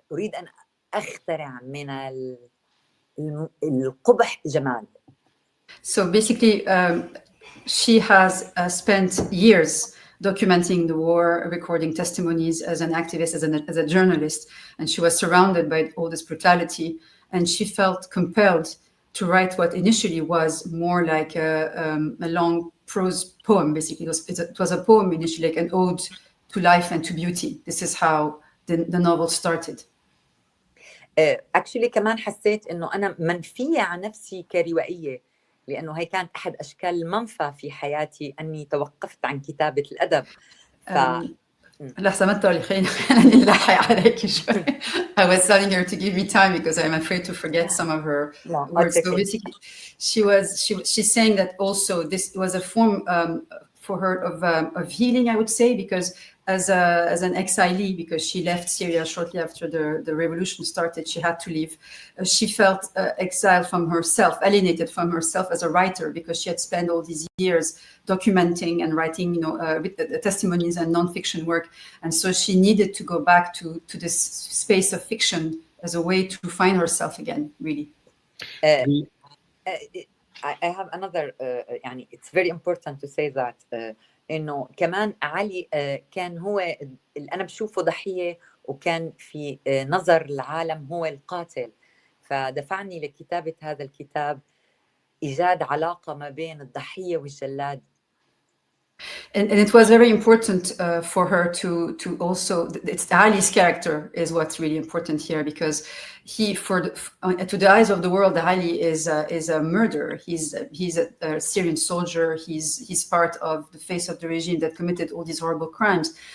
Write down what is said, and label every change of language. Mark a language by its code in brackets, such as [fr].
[ar] أريد أن أخترع من القبح جمال. [en] So basically, she has spent years documenting the war, recording testimonies as an activist, as a journalist, and she was surrounded by all this brutality, and she felt compelled to write what initially was more like a long prose poem. Basically, it was a poem initially, like an ode to life and to beauty. This is how the novel started. Actually [ar] كمان حسيت إنه أنا منفية عن نفسي كروائية، لأنه هي كانت أحد أشكال المنفى في حياتي أني توقفت عن كتابة الأدب. لحظة ما تقولي خلينا نلحق عليك شوي. [en] I was telling her to give me time because I'm afraid to forget some of her words. So basically, she's saying that also this was a form for her of healing, I would say, because as an exilee, because she left Syria shortly after the revolution started, she had to leave. She felt exiled from herself, alienated from herself as a writer, because she had spent all these years documenting and writing, testimonies and nonfiction work, and so she needed to go back to this space of fiction as a way to find herself again. Really. I have another. [ar] يعني [en] it's very important to say that. [ar] إنه كمان علي كان هو أنا بشوفه ضحية، وكان في نظر العالم هو القاتل، فدفعني لكتابة هذا الكتاب إيجاد علاقة ما بين الضحية والجلاد. [en] And it was very important for her to also, it's Ali's character is what's really important here, because he, to the eyes of the world, Ali is a murderer. He's a Syrian soldier. He's part of the face of the regime that committed all these horrible crimes.